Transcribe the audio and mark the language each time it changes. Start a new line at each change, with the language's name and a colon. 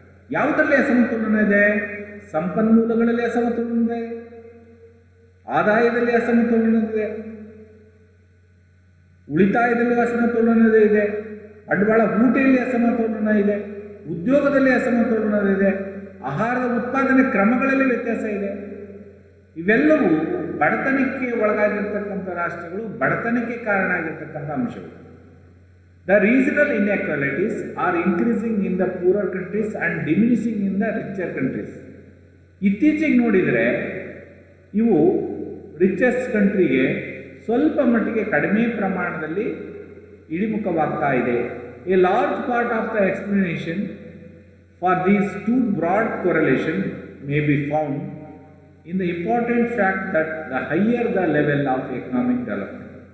Kannada: ಯಾವುದರಲ್ಲಿ ಅಸಮತೋಲನ ಇದೆ? ಸಂಪನ್ಮೂಲಗಳಲ್ಲಿ ಅಸಮತೋಲನ ಇದೆ, ಆದಾಯದಲ್ಲಿ ಅಸಮತೋಲನ ಇದೆ, ಉಳಿತಾಯದಲ್ಲಿ ಅಸಮತೋಲನ ಇದೆ, ಬಂಡವಾಳ ಹೂಟೆಯಲ್ಲಿ ಅಸಮತೋಲನ ಇದೆ, ಉದ್ಯೋಗದಲ್ಲಿ ಅಸಮತೋಲನ ಇದೆ, ಆಹಾರದ ಉತ್ಪಾದನೆ ಕ್ರಮಗಳಲ್ಲಿ ವ್ಯತ್ಯಾಸ ಇದೆ. ಇವೆಲ್ಲವೂ ಬಡತನಕ್ಕೆ ಒಳಗಾಗಿರ್ತಕ್ಕಂಥ ರಾಷ್ಟ್ರಗಳು, ಬಡತನಕ್ಕೆ ಕಾರಣ ಆಗಿರ್ತಕ್ಕಂಥ ಅಂಶಗಳು.
English: The regional inequalities are increasing in the poorer countries and diminishing in the richer countries.
Kannada: ಇತ್ತೀಚೆಗೆ ನೋಡಿದರೆ ಇವು ರಿಚೆಸ್ಟ್ ಕಂಟ್ರಿಗೆ ಸ್ವಲ್ಪ ಮಟ್ಟಿಗೆ ಕಡಿಮೆ ಪ್ರಮಾಣದಲ್ಲಿ ಇಳಿಮುಖವಾಗ್ತಾ ಇದೆ.
English: A large part of the explanation for these two broad correlation may be found in the important fact that the higher the level of economic development.